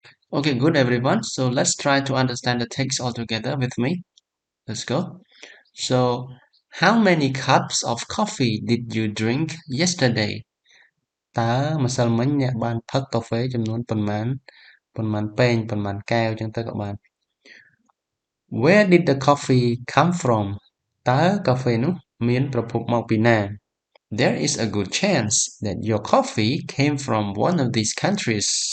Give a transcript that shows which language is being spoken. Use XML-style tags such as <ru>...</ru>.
<en>Okay, good everyone. So let's try to understand the text all together with me. Let's go. So, how many cups of coffee did you drink yesterday?</en> <km>តើម្សិលមិញអ្នកបានផឹកកាហ្វេចំនួនប៉ុន្មានពែងប៉ុន្មានកែវចឹងទៅក៏បាន</km> <en>Where did the coffee come from?</en> <km>តើកាហ្វេនោះមានប្រភពមកពីណា</km> <en>There is a good chance that your coffee came from one of these countries.</en>